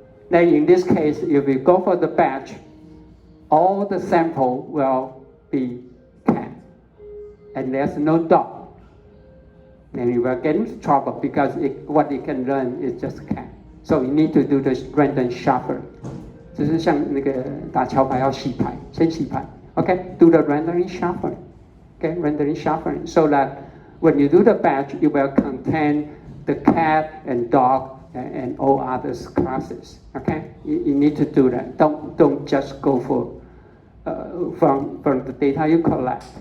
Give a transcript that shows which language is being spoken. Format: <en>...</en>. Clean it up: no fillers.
<en>Then in this case, if we go for the batch, all the sample will be cat, and there's no dog. Then you will get into trouble because what it can learn is just cat. So you need to do this random shuffle.</en> <zh>就是像那个打桥牌要洗牌，先洗牌。</zh> <en>Okay, do the random shuffle. Okay, random shuffling, so that when you do the batch, it will contain the cat and dog and all other classes. Okay, you need to do that. Don't just go for from the data you collect.</en>